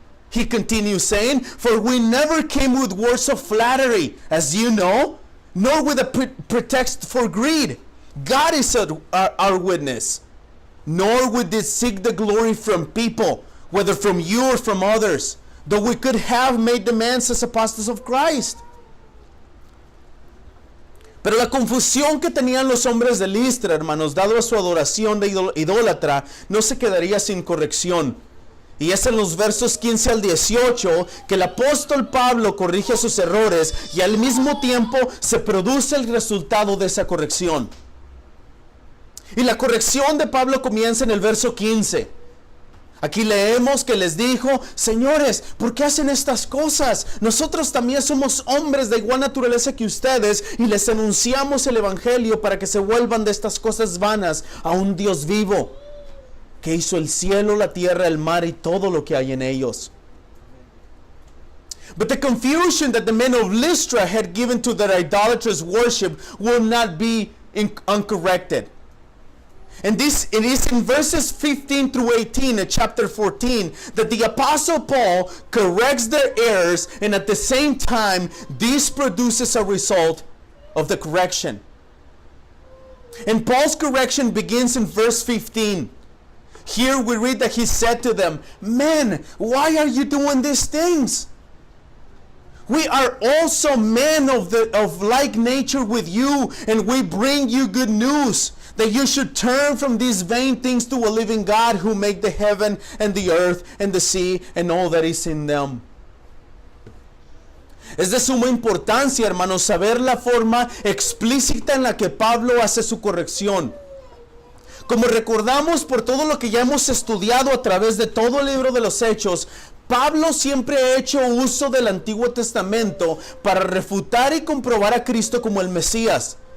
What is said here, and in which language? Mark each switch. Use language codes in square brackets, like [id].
[en] He continues saying, "For we never came with words of flattery, as you know, nor with a pretext for greed. God is our witness. Nor would we seek the glory from people, whether from you or from others, though we could have made demands as apostles of Christ." [es] Pero la confusión que tenían los hombres de Listra, hermanos, dado a su adoración de idólatra, no se quedaría sin corrección. Y es en los versos 15 al 18 que el apóstol Pablo corrige sus errores y al mismo tiempo se produce el resultado de esa corrección. Y la corrección de Pablo comienza en el verso 15. Aquí leemos que les dijo: "Señores, ¿por qué hacen estas cosas? Nosotros también somos hombres de igual naturaleza que ustedes y les anunciamos el evangelio para que se vuelvan de estas cosas vanas a un Dios vivo, que hizo el cielo, la tierra, el mar y todo lo que hay en ellos." [en] But the confusion that the men of Lystra had given to their idolatrous worship will not be uncorrected. And it is in verses 15 through 18 in chapter 14 that the apostle Paul corrects their errors, and at the same time this produces a result of the correction. And Paul's correction begins in verse 15. Here we read that he said to them, "Men, why are you doing these things? We are also men of like nature with you, and we bring you good news, that you should turn from these vain things to a living God who made the heaven and the earth and the sea and all that is in them." [es] Es de suma importancia, hermanos, saber la forma explícita en la que Pablo hace su corrección. Como recordamos por todo lo que ya hemos estudiado a través de todo el libro de los Hechos, Pablo siempre ha hecho uso del Antiguo Testamento para refutar y comprobar a Cristo como el Mesías.